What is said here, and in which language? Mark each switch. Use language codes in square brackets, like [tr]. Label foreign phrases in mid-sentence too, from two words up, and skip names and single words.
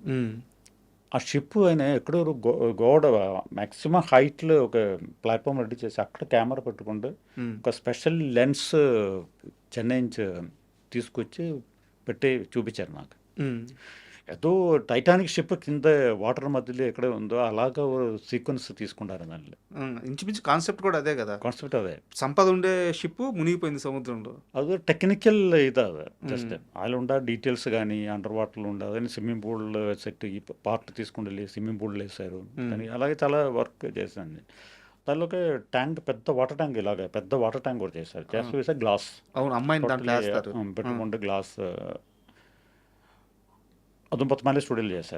[te] ఆ షిప్ ఆయన ఎక్కడో గోడ [en] maximum heightలో [te] ఒక [en] platform ready [te] చేసి అక్కడ కెమెరా పెట్టుకుంటూ ఒక [en] special lens [te] చెన్నై నుంచి తీసుకొచ్చి పెట్టి చూపించారు నాకు. ఏదో టైటానిక్ షిప్ కింద వాటర్ మధ్యలో ఎక్కడ ఉందో అలాగా సీక్వెన్స్ తీసుకుంటారు దానిలో. ఇంచుమించు కాన్సెప్ట్ కూడా అదే కదా. కాన్సెప్ట్ అదే, సంపద ఉండే షిప్ మునిగిపోయింది సముద్రంలో. [kn] ಅದು ಟೆಕ್ನಿಕಲ್ ಇದು ಜಸ್ಟ್ ಅಲ್ಲಿ [te] ఉండ డీటెయిల్స్ కానీ [en] underwaterలో [te] ఉండదు. [en] swimming pool set [te] ఈ పార్ట్ తీసుకుని వెళ్ళి [en] swimming pool [te] వేసారు. కానీ అలాగే చాలా వర్క్ చేశాను. దానిలో ఒక ట్యాంక్, పెద్ద [en] water tank, [te] ఇలాగ పెద్ద [en] water tank [te] కూడా చేశారు. చేస్తూ వేసా గ్లాస్ అవును, అమ్మాయిని దాంట్లో వేస్తారు. పెట్టుకుంటే గ్లాస్ అది పద్నాలుగు స్టూడియోలు చేశారు.